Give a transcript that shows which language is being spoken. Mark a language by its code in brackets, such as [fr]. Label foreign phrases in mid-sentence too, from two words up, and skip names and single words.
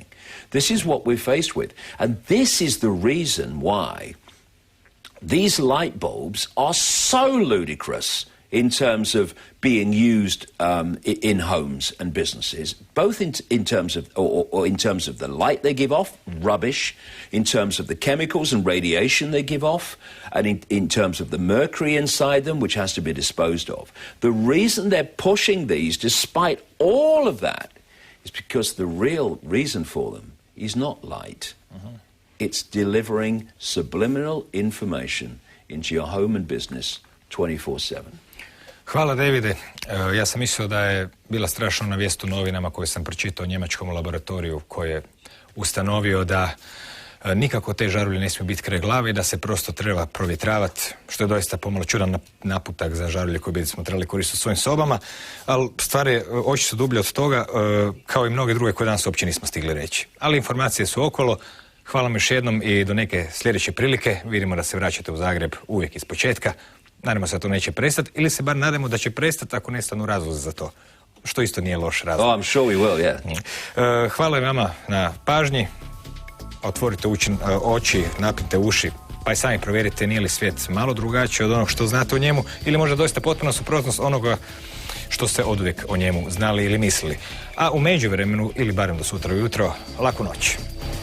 [en] This is what we're faced with. And this is the reason why these light bulbs are so ludicrous in terms of being used in homes and businesses, both in terms of or in terms of the light they give off, rubbish, in terms of the chemicals and radiation they give off, and in terms of the mercury inside them, which has to be disposed of. The reason they're pushing these, despite all of that, is because the real reason for them is not light. Mm-hmm. It's delivering subliminal information into your home and business 24/7. [hr] Hvala, Davide. Ja sam mislio da je bila strašna vijest u novinama koju sam pročitao o njemačkom laboratoriju koji je ustanovio da nikako te žarulje ne smiju biti kraj glave i da se prosto treba provjetravati, što je doista pomalo čudan naputak za žarulje koje bismo trebali koristiti u svojim sobama, ali stvar je, oči su dublje od toga, kao i mnoge druge koje danas uopće nismo stigli reći. Ali informacije su okolo. Hvala vam još jednom i do neke sljedeće prilike. Vidimo da se vraćate u Zagreb uvijek iz početka. Nadamo se da to neće prestati, ili se bar nadamo da će prestati ako nestanu razlozi za to. Što isto nije loš razlog. [en] Oh, I'm sure we will, yeah. [hr] Hvala vama na pažnji. Otvorite oči, napnite uši, pa i sami provjerite nije li svijet malo drugačiji od onog što znate o njemu, ili možda doista potpuno suprotnost onoga što ste oduvijek o njemu znali ili mislili. A u međuvremenu, ili barem do sutra ujutro, laku noć.